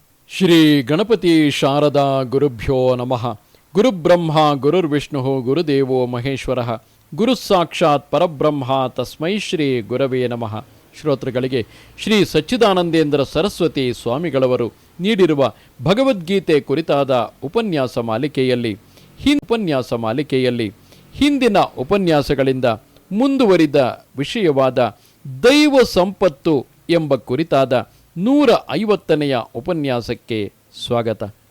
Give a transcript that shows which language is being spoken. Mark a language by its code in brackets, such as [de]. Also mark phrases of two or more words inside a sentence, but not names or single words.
[sa] ಶ್ರೀ ಗಣಪತಿ ಶಾರದಾ ಗುರುಭ್ಯೋ ನಮಃ. ಗುರುಬ್ರಹ್ಮ ಗುರುರ್ವಿಷ್ಣು ಗುರುದೇವೋ ಮಹೇಶ್ವರ, ಗುರು ಸಾಕ್ಷಾತ್ ಪರಬ್ರಹ್ಮ ತಸ್ಮೈ ಶ್ರೀ ಗುರವೇ ನಮಃ. [kn] ಶ್ರೋತೃಗಳಿಗೆ ಶ್ರೀ ಸಚ್ಚಿದಾನಂದೇಂದ್ರ ಸರಸ್ವತಿ ಸ್ವಾಮಿಗಳವರು ನೀಡಿರುವ ಭಗವದ್ಗೀತೆ ಕುರಿತಾದ ಉಪನ್ಯಾಸ ಮಾಲಿಕೆಯಲ್ಲಿ ಹಿಂದಿನ ಉಪನ್ಯಾಸಗಳಿಂದ ಮುಂದುವರಿದ ವಿಷಯವಾದ ದೈವ ಸಂಪತ್ತು ಎಂಬ ಕುರಿತಾದ 150ನೆಯ ಉಪನ್ಯಾಸಕ್ಕೆ ಸ್ವಾಗತ.